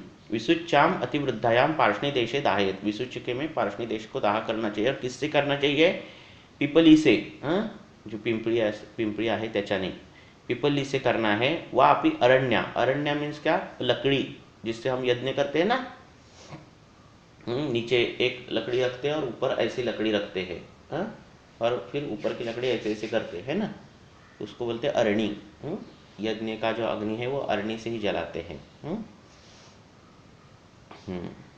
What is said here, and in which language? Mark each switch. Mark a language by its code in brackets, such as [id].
[sa] विसुच्याम अतिवृद्धायाम पार्ष्णी देशे दाहयत, [hi] विसुचिके में पार्ष्णी देश को दाह करना चाहिए। और किससे करना चाहिए? पिपली से, [mr] जो पिंपळी आहे त्याच्याने, [hi] पिपली से करना है। वह अपनी अरण्या, अरण्या मीन्स क्या? लकड़ी, जिससे हम यज्ञ करते हैं ना। नीचे एक लकड़ी रखते हैं और ऊपर ऐसी लकड़ी रखते हैं, और फिर ऊपर की लकड़ी ऐसे ऐसे करते हैं ना। उसको बोलते हैं अरणी। यज्ञ का जो अग्नि है वो अरणी से ही जलाते हैं। हम्म।